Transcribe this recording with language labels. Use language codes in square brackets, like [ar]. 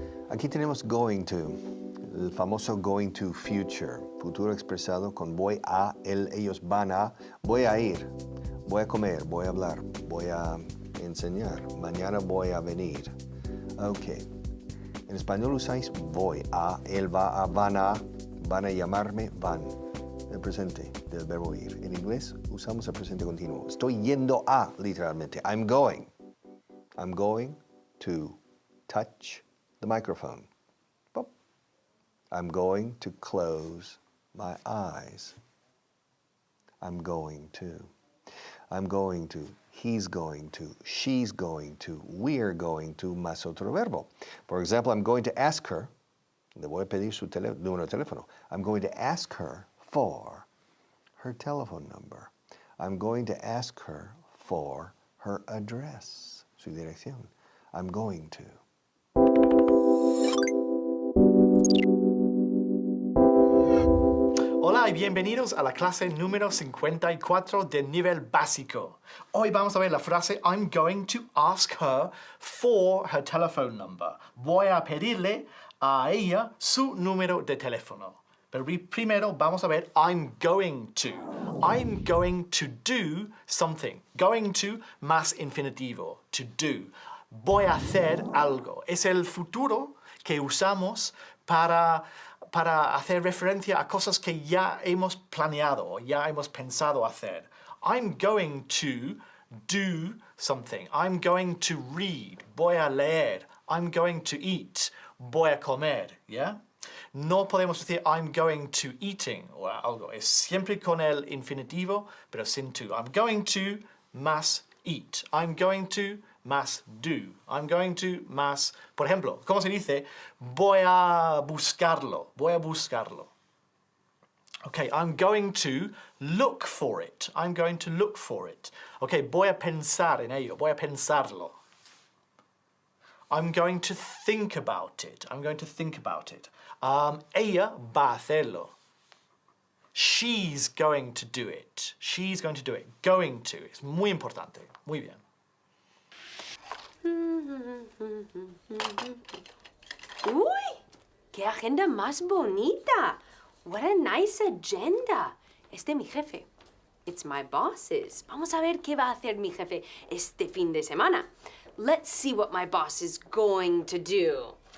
[es] Aquí tenemos [en] going to, [es] el famoso going to future, futuro expresado con voy a, él, ellos van a, voy a ir, voy a comer, voy a hablar, voy a enseñar, mañana voy a venir. Ok. En español usáis voy a, él va a, van a llamarme, van. El presente del verbo ir. En inglés usamos el presente continuo. Estoy yendo a, literalmente. [en] I'm going. I'm going to touch the microphone. Boop. I'm going to close my eyes. I'm going to. I'm going to. He's going to. She's going to. We're going to. [es] Más otro verbo. [en] For example, I'm going to ask her. [es] Le voy a pedir su número de teléfono. [en] I'm going to ask her for her telephone number. I'm going to ask her for her address, [es] su dirección. [en] I'm going to. [es] Hola y bienvenidos a la clase número 54 de nivel básico. Hoy vamos a ver la frase [en] I'm going to ask her for her telephone number. [es] Voy a pedirle a ella su número de teléfono. Pero primero vamos a ver [en] I'm going to. I'm going to do something. Going to [es] más infinitivo. [en] To do. [es] Voy a hacer algo. Es el futuro que usamos para hacer referencia a cosas que ya hemos planeado, ya hemos pensado hacer. [en] I'm going to do something. I'm going to read. [es] Voy a leer. [en] I'm going to eat. [es] Voy a comer, ¿ya? No podemos decir [en] I'm going to eating [es] o algo. Es siempre con el infinitivo, pero sin to. [en] I'm going to [es] más eat. [en] I'm going to más do. I'm going to más... [es] Por ejemplo, ¿cómo se dice? Voy a buscarlo. Voy a buscarlo. [en] Okay, I'm going to look for it. I'm going to look for it. [es] Okay, voy a pensar en ello. Voy a pensarlo. [en] I'm going to think about it. I'm going to think about it. [es] Ella va a hacerlo. [en] She's going to do it. She's going to do it. Going to. [es] Es muy importante. Muy bien. ¡Uy! ¡Qué agenda más bonita! [en] What a nice agenda. [es] Es de mi jefe. [en] It's my boss's. [es] Vamos a ver qué va a hacer mi jefe este fin de semana. [en] Let's see what my boss is going to do.